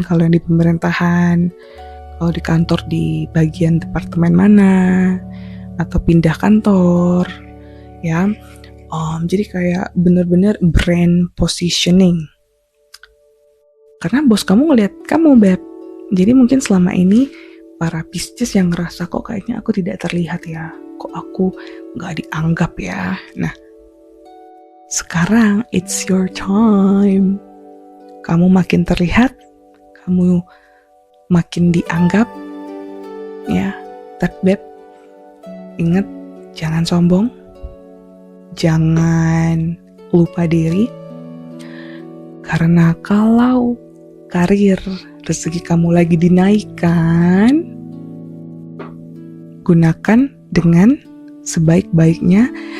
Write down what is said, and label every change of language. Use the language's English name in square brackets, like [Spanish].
[Indonesian] Kalau yang di pemerintahan, kalau di kantor di bagian departemen mana, atau pindah kantor, ya. Jadi kayak bener-bener brand positioning. Karena bos kamu ngeliat kamu, Beb. Jadi mungkin selama ini para Pisces yang ngerasa kok kayaknya aku tidak terlihat ya, kok aku gak dianggap ya. [English] Nah, sekarang it's your time. [Indonesian] Kamu makin terlihat, kamu makin dianggap, ya. Tapi Beb, ingat, jangan sombong, jangan lupa diri. Karena kalau karir, rezeki kamu lagi dinaikkan, gunakan dengan sebaik-baiknya.